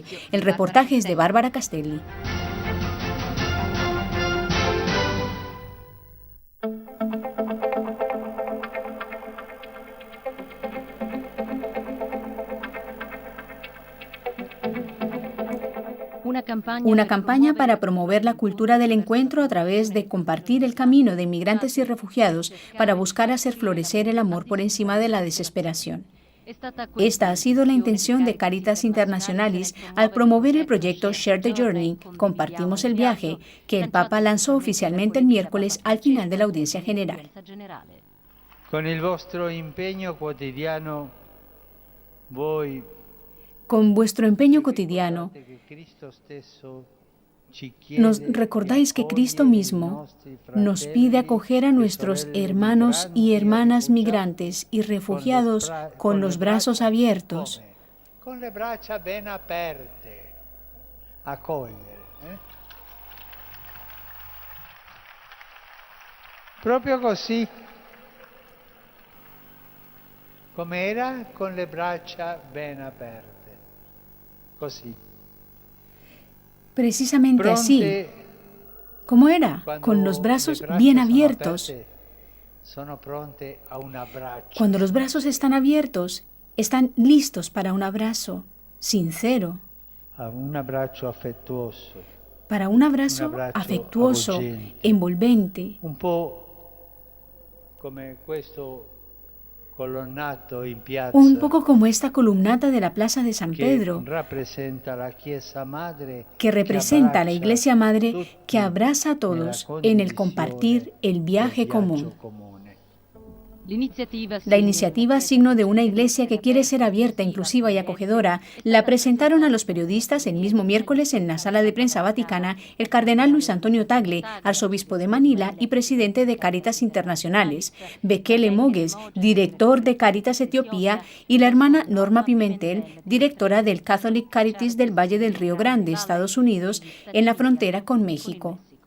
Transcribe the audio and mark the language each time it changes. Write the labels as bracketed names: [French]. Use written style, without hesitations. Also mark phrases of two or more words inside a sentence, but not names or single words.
[Spanish] El reportaje es de Bárbara Castelli. Una campaña para promover la cultura del encuentro a través de compartir el camino de inmigrantes y refugiados para buscar hacer florecer el amor por encima de la desesperación. Esta ha sido la intención de Caritas Internationalis al promover el proyecto Share the Journey, Compartimos el viaje, que el Papa lanzó oficialmente el miércoles al final de la audiencia general. [Italian] Con el vostro impegno quotidiano, voi [Spanish] Con vuestro empeño cotidiano, nos recordáis que Cristo mismo nos pide acoger a nuestros hermanos y hermanas migrantes y refugiados con los brazos abiertos. [Italian] Con le braccia ben aperte, accogliere. Proprio così, come era, con le braccia ben aperte. Così. [Spanish] Precisamente así. ¿Cómo era? Con los brazos bien abiertos. Cuando los brazos están abiertos, están listos para un abrazo sincero. Un abrazo afectuoso. Para un abrazo afectuoso, envolvente. [Italian] Un po' come questo colonnato in piazza. [Spanish] Un poco como esta columnata de la Plaza de San Pedro, que representa a la Iglesia Madre que abraza a todos en el compartir el viaje común. La iniciativa, signo de una iglesia que quiere ser abierta, inclusiva y acogedora, la presentaron a los periodistas el mismo miércoles en la sala de prensa vaticana el cardenal Luis Antonio Tagle, arzobispo de Manila y presidente de Caritas Internationalis, Bekele Mogues, director de Caritas Etiopía, y la hermana Norma Pimentel, directora del Catholic Charities del Valle del Río Grande, Estados Unidos, en la frontera con México.